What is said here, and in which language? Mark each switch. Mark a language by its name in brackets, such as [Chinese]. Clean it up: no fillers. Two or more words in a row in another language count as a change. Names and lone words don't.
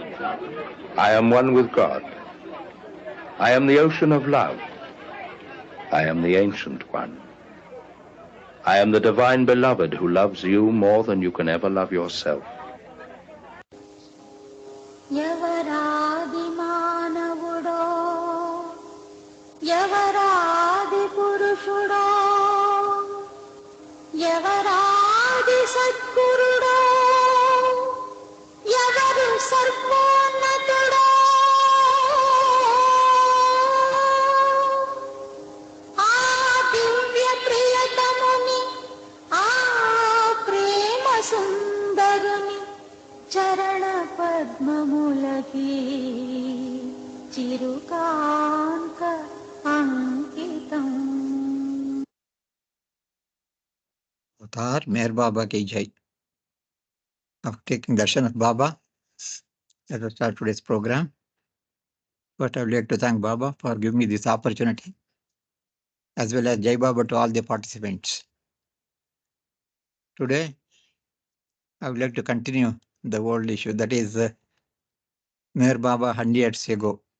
[English] I am one with God. I am the ocean of love. I am the ancient one. I am the divine beloved who loves you more than you can ever love yourself. [Telugu] ఎవరాది మానవుడో ఎవరాది పురుషుడో ఎవరాది సద్గురుడో ఎవరు సర్వోన్నతుడో ఆ దివ్య ప్రియతముని ఆ ప్రేమ సుందరుని చరణ పద్మములకి చిరుకాంత అంకితం. [Hindi] अवतार मेहर बाबा की जय. [English] After taking darshan of Baba, let us start today's program. But I would like to thank Baba for giving me this opportunity, as well as Jai Baba to all the participants. Today, I would like to continue the old issue, that is Meher Baba 100 years ago.